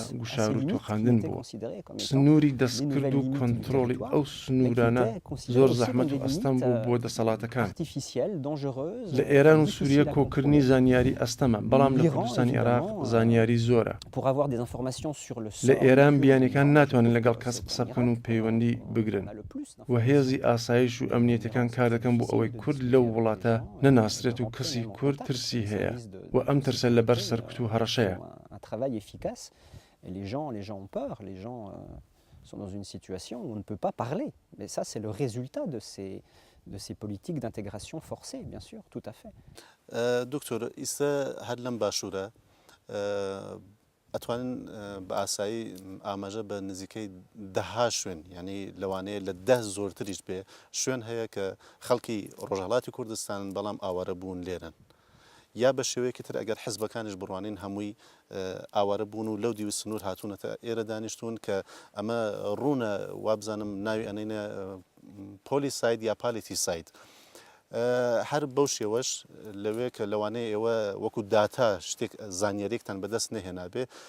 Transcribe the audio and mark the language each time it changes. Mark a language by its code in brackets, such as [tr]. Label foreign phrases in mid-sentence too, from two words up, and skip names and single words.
[ckb] گوشار و تۆخاندن بووە سنووری دەستکرد و کۆنتڕۆڵی ئەو سنوورانە زۆر زەحمەت و ئەستەم بوو بۆ دەسەڵاتەکان لە ئێران و سووریە کۆکردنی زانیاری ئەستەمە بەڵام لە کوردستانی عێراق زانیاری زۆرە لە ئێران بیانەکان ناتوانن لەگەڵ کەس قسە بکەن و پەیوەندی بگرن و هێزی ئاسایش و ئەمنیەتەکان کار دەکەن بۆ ئەوەی کورد لەو وڵاتە نەناسرێت و کەسی کورد ترسی هەیە و ئەم ترسە لەبەر سەرکوت و هەڕەشەیە [fr] sont dans une situation où on ne peut pas parler. Mais ça, c'est le résultat de ces politiques d'intégration forcée, bien sûr, tout à fait. [ckb] دكتور ئیستا هەر لەم باشوورە ئەتوانن بە ئاسایی ئاماژە بە نزیکەی دەها شوێن یعنی لەوانەیە لە 10 زۆرتریش بێ شوێن هەیە کە خەڵکی ڕۆژهەڵاتی کوردستان بەڵام ئاوارە بوون لێرن یا بە شێوەیەکی تر ئەگەر حیزبەکانیش بڕوانین هەمووی ئاوارە بوون و لەو دیوی سنوور هاتوونەتە ئێرە دانیشتون کە ئەمە ڕوونە وابزانم ناوی ئەنینە پۆلی ساید یا پالیتی ساید هەر بەو شێوەش لەوەیە کە لەوانەیە ئێوە وەکو داتا شتێک زانیاریەکتان بەدەست نەهێنابێ